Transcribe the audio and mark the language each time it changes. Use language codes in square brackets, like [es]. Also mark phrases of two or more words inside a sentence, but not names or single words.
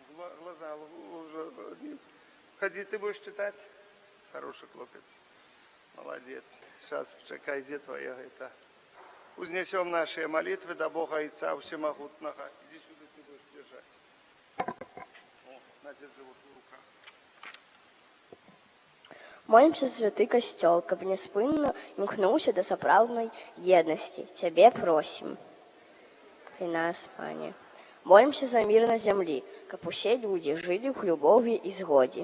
[ru] глаза уже... Ходи, ты будешь читать? Хороший хлопец. Молодец. Сейчас, чекай, где твоя это... Узнесем наши молитвы до Бога Отца Всемогутного. Иди сюда, ты будешь держать. О, на, держи вот в руках. [be] Молімся, святый касцёл, каб няспынна імкнуўся да сапраўднай еднасці. Цябе просім. І нас, Пане. Молімся за мір на зямлі, каб усе людзі жылі ў любові і згодзе.